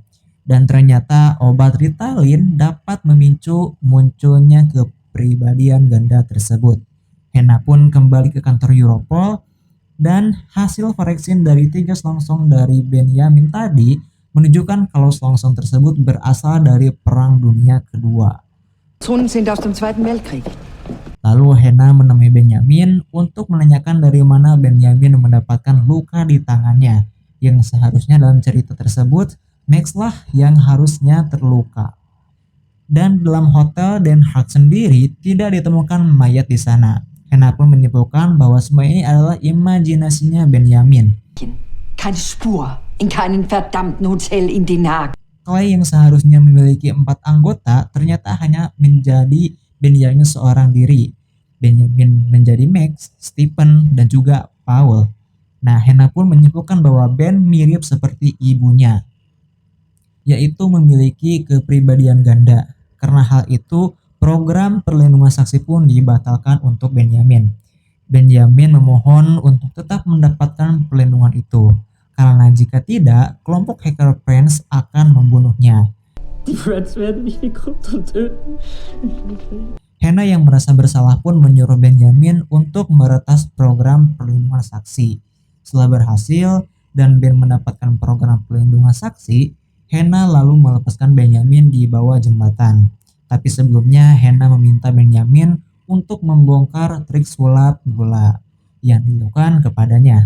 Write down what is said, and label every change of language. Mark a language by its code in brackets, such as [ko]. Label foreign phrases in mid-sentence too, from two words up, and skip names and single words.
[id] Dan ternyata obat Ritalin dapat memicu munculnya kepribadian ganda tersebut. Hannah pun kembali ke kantor Europol dan hasil forensin dari 3 selongsong dari Benjamin tadi menunjukkan kalau selongsong tersebut berasal dari Perang Dunia Kedua. [de] Zonen sind aus dem Zweiten Weltkrieg. [id] Lalu Hannah menemui Benjamin untuk menanyakan dari mana Benjamin mendapatkan luka di tangannya, yang seharusnya dalam cerita tersebut Max lah yang harusnya terluka. Dan dalam hotel Den Haag sendiri tidak ditemukan mayat di sana. Hannah pun menyimpulkan bahwa semua ini adalah imajinasinya Benjamin. [de] Keine Spur, in keinem verdammten Hotel in Den Haag. [id] Clay yang seharusnya memiliki 4 anggota ternyata hanya menjadi Benjamin seorang diri. Benjamin menjadi Max, Stephen, dan juga Paul. Nah, Hannah pun menyimpulkan bahwa Ben mirip seperti ibunya, yaitu memiliki kepribadian ganda. Karena hal itu, program perlindungan saksi pun dibatalkan untuk Benjamin. Benjamin memohon untuk tetap mendapatkan perlindungan itu, karena jika tidak, kelompok hacker Friends akan membunuhnya. [de] Die Friends werden mich wie Krypton töten. [id] Hannah yang merasa bersalah pun menyuruh Benjamin untuk meretas program perlindungan saksi. Setelah berhasil dan Ben mendapatkan program perlindungan saksi, Hannah lalu melepaskan Benjamin di bawah jembatan. Tapi sebelumnya Hannah meminta Benjamin untuk membongkar trik sulap bola yang dilakukan kepadanya.